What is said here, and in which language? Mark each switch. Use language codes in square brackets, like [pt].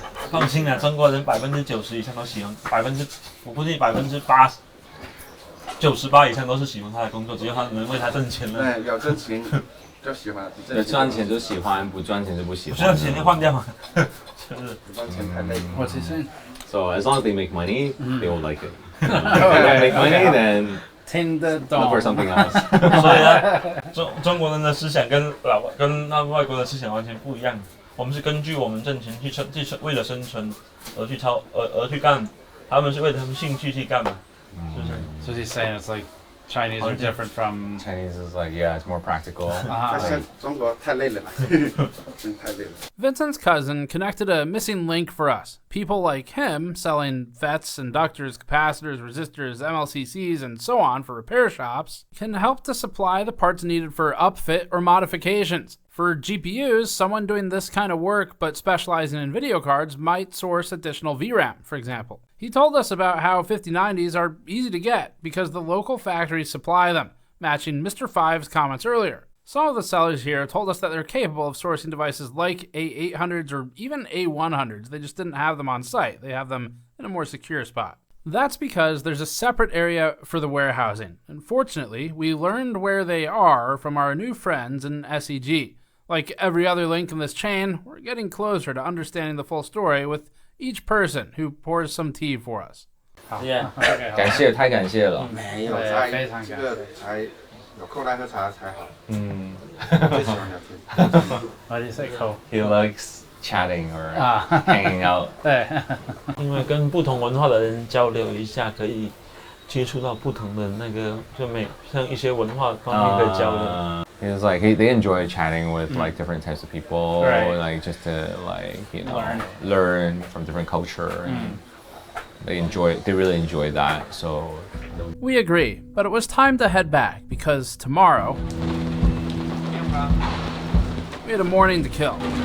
[zh] 放心啦，中国人90%以上都喜欢，我估计80%、98%以上都是喜欢他的工作，只要他能为他挣钱了。对，有挣钱就喜欢，有赚钱就喜欢，不赚钱就不喜欢。不赚钱就换掉嘛，就是不赚钱太累。 [en] What's he saying? So as long as they make money, they will like it. If they make money, then [zh] 听得懂 [en] look for something else. [zh] 所以呢，中国人的思想跟那外国人的思想完全不一样。我们是根据我们挣钱去为了生存而去干，他们是为了他们兴趣去干嘛，是不是？ [en] So he's saying it's like Chinese are different from Chinese is like it's more practical. [zh] 中国太累了，真太累了。 [en] Vincent's cousin connected a missing link for us. People like him selling FETs, inductors, capacitors, resistors, MLCCs, and so on for repair shops can help to supply the parts needed for upfit or modifications. For GPUs, someone doing this kind of work but specializing in video cards might source additional VRAM, for example. He told us about how 5090s are easy to get because the local factories supply them, matching Mr. Five's comments earlier. Some of the sellers here told us that they're capable of sourcing devices like A800s or even A100s. They just didn't have them on site. They have them in a more secure spot. That's because there's a separate area for the warehousing. Unfortunately, we learned where they are from our new friends in SEG. Like every other link in this chain, we're getting closer to understanding the full story with each person who pours some tea for us. [zh] 感谢，太感谢了。没有，非常感谢。这个才有空来喝茶才好。最喜欢聊天。 [en] Why do you say cool? He likes chatting or hanging out. [zh] 对，因为跟不同文化的人交流一下，可以接触到不同的那个，像一些文化方面可以交流。 [en] It's like they enjoy chatting with like different types of people, like just to learn from different culture, and they really enjoy that. So we agree, but it was time to head back because tomorrow we had a morning to kill.